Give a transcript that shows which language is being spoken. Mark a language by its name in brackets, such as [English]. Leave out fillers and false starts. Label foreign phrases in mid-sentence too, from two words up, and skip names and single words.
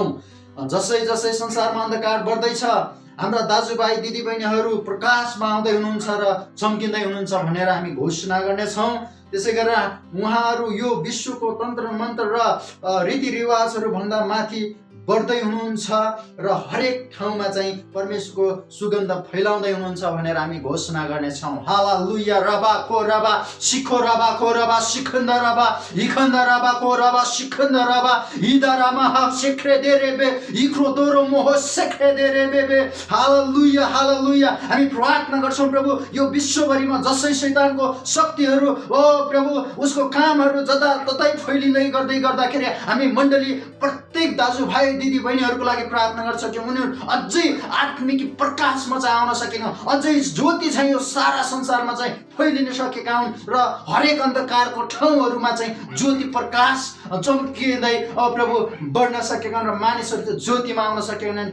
[Nepali] जसै जसै संसारमा अन्धकार बढ्दैछ, हाम्रा दाजुभाइ दिदीबहिनीहरू प्रकाशमा आउँदै हुनुहुन्छ र चम्किँदै हुनुहुन्छ भनेर हामी घोषणा गर्नेछौँ। त्यसै गरेर उहाँहरू यो विश्वको तन्त्र मन्त्र र रीतिरिवाजहरू भन्दा माथि बढ्दै हुनुहुन्छ र हरेक ठाउँमा चाहिँ परमेश्वरको सुगन्ध फैलाउँदै हुनुहुन्छ भनेर हामी घोषणा गर्नेछौँ। हालेलुया। रबा को रबा सिखो रबा को रबा सिखन्द रबा इखन्द रबा को रबा सिखन्द रबा इदारामा हा सेख्रे देरेबे इख्रो दोरो मोह सेख्रे देरेबे। हालेलुया, हालेलुया। हामी प्रार्थना गर्छौँ प्रभु, यो विश्वभरिमा जसै शैतानको शक्तिहरू प्रभु उसको कामहरू जताततै फैलिँदै गर्दाखेरि हामी मण्डली प्रत्येक दाजुभाइ दिदी बहिनीहरूको लागि प्रार्थना गर्छ कि उनीहरू अझै आत्मिक प्रकाशमा चाहिँ आउन सकिन, अझै ज्योति चाहिँ यो सारा संसारमा चाहिँ फैलिन सकेका हुन् र हरेक अन्धकारको ठाउँहरूमा चाहिँ ज्योति प्रकाश चम्किँदै प्रभु बढ्न सकेका हुन् र मानिसहरू त्यो ज्योतिमा आउन सकेका हुन्।